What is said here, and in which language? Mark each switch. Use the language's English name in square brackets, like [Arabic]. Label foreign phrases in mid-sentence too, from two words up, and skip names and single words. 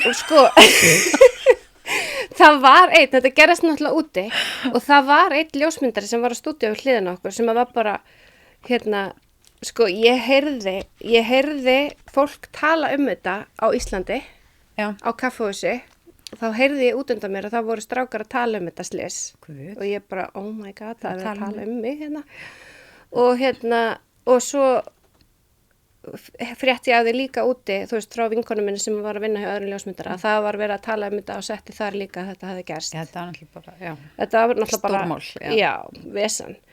[Icelandic] og sko, það var þetta gerðist náttúrulega úti og það var ljósmyndari sem var að stúdíu við hliðina á okkur sem var bara, sko, ég heyrði fólk tala um þetta á Íslandi, Já. á kaffihúsi, og þá heyrði ég út undan mér að það voru strákar að tala um þetta slys. Guð. Og ég bara, [English] oh my god, [Icelandic] það er að tala um tala um mig hérna. Og svo frétti ég af því líka úti, þú veist, frá vinkonum minni sem var að vinna hjá öðrum ljósmyndara, að það var verið að tala um þetta og setti þar líka að þetta hefði gerst. Já, þetta var náttúrulega bara, já. Þetta var náttúrulega bara, Stórmál, já, vesen.